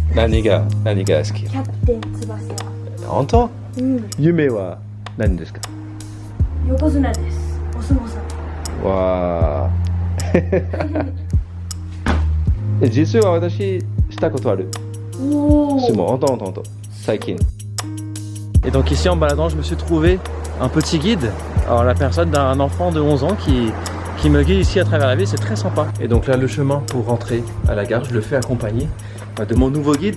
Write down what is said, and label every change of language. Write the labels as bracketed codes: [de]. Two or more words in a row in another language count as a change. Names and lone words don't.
[ja] 何が好き？キャプテン翼。本当？夢は何ですか？横綱です。お相撲さん。わあ。実は私したことある。 [fr] C'est bon, entends. [ja] Saikin. [fr] Et donc ici en baladant, je me suis trouvé un petit guide. Alors la personne d'un enfant de 11 ans qui me guide ici à travers la ville, c'est très sympa. Et donc là, le chemin pour rentrer à la gare, je le fais accompagné de mon nouveau guide.